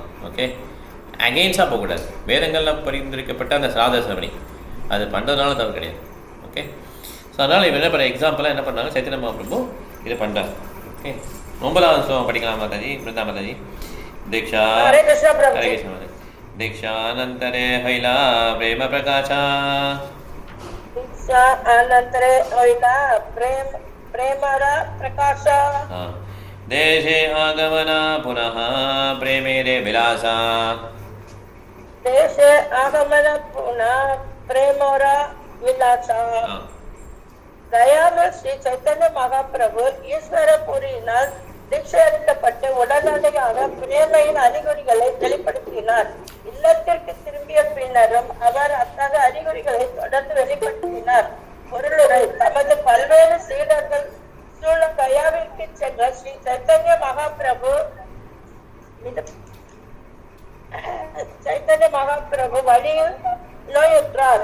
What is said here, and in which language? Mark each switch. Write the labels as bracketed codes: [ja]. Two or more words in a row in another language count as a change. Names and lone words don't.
[ta] ஓகே, அகெயின்ஸ்டாக போகக்கூடாது. வேதங்களில் பரிந்துரைக்கப்பட்ட அந்த சாத சவணி அது பண்ணுறதுனால தவறு கிடையாது. [en] okay, so [ta] அதனால் இவன் என்ன பண்ண எக்ஸாம்பிளாக என்ன பண்ணாங்க, சைத்தன்ய மகாபிரபு இதை பண்ணுறாங்க. ஓகே, 9வது ஸ்லோகம் படிக்கலாம் மாதாஜி. பிருந்தா மாதாஜி. தீக்ஷா ஹரே கிருஷ்ண மாதாஜி. [bn] দীক্ষানন্তরে হৈলা প্রেম প্রকাশা. দীক্ষানন্তরে হৈলা প্রেমরা প্রকাশা. দেশে আগমনা পুনঃ প্রেমেরে বিলাসা. দেশে আগমনা পুনঃ প্রেমরা বিলাসা. [hi] गया में [ta] श्री चैतन्य महाप्रभु ஈஸ்வரபுரியினால் தீட்சை அளிக்கப்பட்டு உடனடியாக பிரேமையின் அறிகுறிகளை வெளிப்படுத்தினார். இல்லத்திற்கு திரும்பிய பின்னரும் அவர் அத்தகைய அறிகுறிகளை தொடர்ந்து வெளிப்படுத்தினார். பொருளுரை: தமது பல்வேறு சீடர்கள் சூழ கயாவிற்கு சென்ற ஸ்ரீ சைத்தன்ய மகாபிரபு வழியில் நோயுற்றார்.